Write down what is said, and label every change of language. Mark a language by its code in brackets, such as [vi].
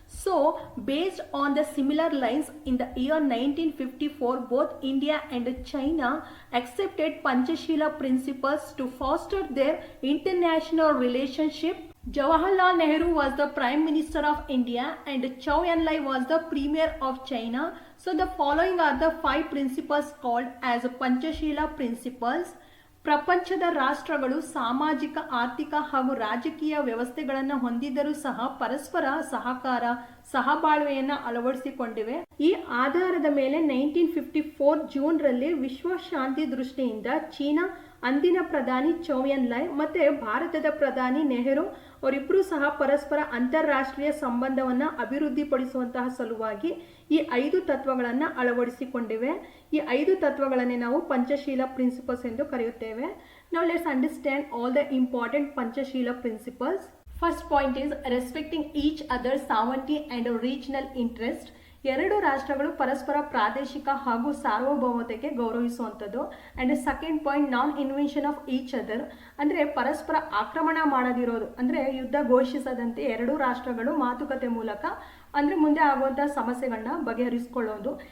[en] So, based on the similar lines, in the year 1954, both India and China accepted Panchashila principles to foster their international relationship. Jawaharlal Nehru was the Prime Minister of India and Zhou Enlai was the Premier of China. So, the following are the 5 principles called as Panchashila principles. [kn] ಪ್ರಪಂಚದ ರಾಷ್ಟ್ರಗಳು ಸಾಮಾಜಿಕ, ಆರ್ಥಿಕ ಹಾಗೂ ರಾಜಕೀಯ ವ್ಯವಸ್ಥೆಗಳನ್ನು ಹೊಂದಿದ್ದರೂ ಸಹ ಪರಸ್ಪರ ಸಹಕಾರ, ಸಹಬಾಳ್ವೆಯನ್ನು ಅಳವಡಿಸಿಕೊಂಡಿವೆ. ಈ ಆಧಾರದ ಮೇಲೆ 1954 ಜೂನ್ರಲ್ಲಿ ವಿಶ್ವ ಶಾಂತಿ ದೃಷ್ಟಿಯಿಂದ ಚೀನಾ ಅಂದಿನ ಪ್ರಧಾನಿ ಚೌ ಎನ್-ಲೈ ಮತ್ತೆ ಭಾರತದ ಪ್ರಧಾನಿ ನೆಹರು ಅವರಿಬ್ಬರೂ ಸಹ ಪರಸ್ಪರ ಅಂತಾರಾಷ್ಟ್ರೀಯ ಸಂಬಂಧವನ್ನು ಅಭಿವೃದ್ಧಿಪಡಿಸುವಂತಹ ಸಲುವಾಗಿ ಈ 5 ತತ್ವಗಳನ್ನು ಅಳವಡಿಸಿಕೊಂಡಿವೆ. ಈ 5 ತತ್ವಗಳನ್ನೇ ನಾವು ಪಂಚಶೀಲ ಪ್ರಿನ್ಸಿಪಲ್ಸ್ ಎಂದು ಕರೆಯುತ್ತೇವೆ. [en] Now let's understand all the important Panchashila principles. First point is respecting each other sovereignty and regional interest. [kn] ಎರಡು ರಾಷ್ಟ್ರಗಳು ಪರಸ್ಪರ ಪ್ರಾದೇಶಿಕ ಹಾಗೂ ಸಾರ್ವಭೌಮತೆಗೆ ಗೌರವಿಸುವಂಥದ್ದು. [en] and second point non invention of each other, [kn] ಅಂದರೆ ಪರಸ್ಪರ ಆಕ್ರಮಣ ಮಾಡದಿರೋದು, ಅಂದರೆ ಯುದ್ಧ ಘೋಷಿಸದಂತೆ ಎರಡೂ ರಾಷ್ಟ್ರಗಳು ಮಾತುಕತೆ ಮೂಲಕ ಅಂದರೆ ಮುಂದೆ ಆಗುವಂತಹ ಸಮಸ್ಯೆಗಳನ್ನ ಬಗೆಹರಿಸಿಕೊಳ್ಳೋದು.